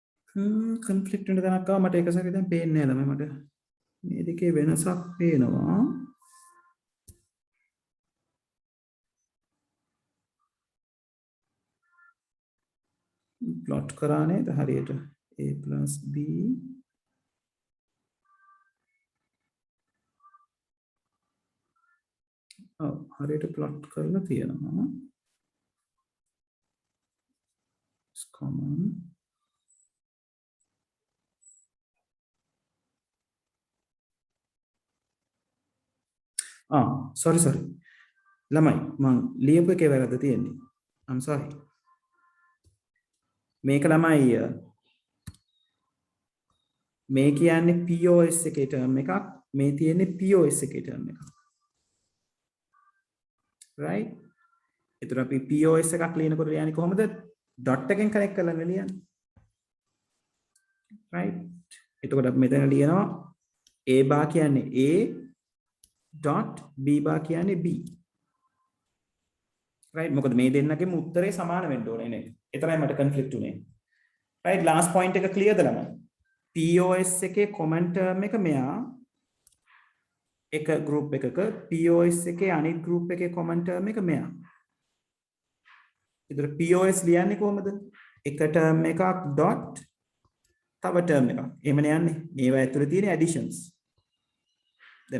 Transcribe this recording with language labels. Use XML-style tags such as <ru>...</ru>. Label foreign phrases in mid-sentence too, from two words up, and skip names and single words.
<si>conflict වෙන තැනක් ආවා මට ඒක සැරේ දැන් පේන්නේ නැහැ ළමයි මට මේ දෙකේ වෙනසක් පේනවා plot කරා නේද හරියට</si> <en>a plus b</en> <si>ඔව් හරියට plot කරලා තියෙනවා</si> <en>it's common</en> <si>sorry ළමයි මං ලියපු එකේ වැරද්ද තියෙන්නේ</si> <en>I'm sorry</en> <si>මේක ළමයි මේ කියන්නේ POS එකේ term එකක් මේ තියෙන්නේ POS එකේ term එකක් right ඒතර අපි POS එකක් ලියනකොට ලියන්නේ කොහොමද dot එකෙන් connect කරලා ලියන්නේ right එතකොට අපි මෙතන ලියනවා</si> <en>a bar</en> <si>කියන්නේ</si> <en>a dot b bar</en> <si>කියන්නේ b right මොකද මේ දෙන්නගෙම උත්තරේ සමාන වෙන්න ඕනේ නේද එතරම් මට conflict උනේ</si> <en>right last point</en> <si>එක clear ද ළමයි POS එකේ</si> <en>common term</en> <si>එක මෙයා එක group එකක POS එකේ අනිත් group එකේ</si> <en>common term</en> <si>එක මෙයා ඉතින් POS ලියන්නේ කොහමද එක term එකක් dot තව term එකක් එහෙමනේ යන්නේ මේවා ඇතුලේ තියෙන additions දැන්</si>